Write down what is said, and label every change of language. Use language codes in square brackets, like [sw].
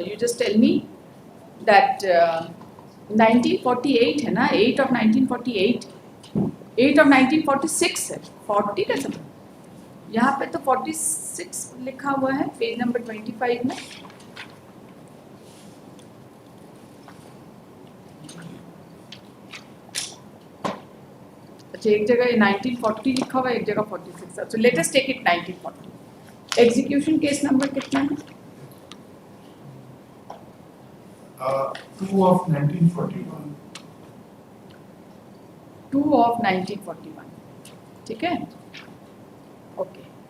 [en] You just tell me that 1948 [hi] है ना, [en] 8 of 1948, 8 of 1946 [hi] है, 40 कैसे? यहाँ पे तो 46 लिखा हुआ है पेज नंबर 25 में. अच्छा, एक जगह 1940 लिखा हुआ है, एक जगह 46. [en] So let us take it 1940. Execution case number [hi] कितना है? [en] 2 of 1941. 2 of 1941. [hi] ठीक है? [en] Okay.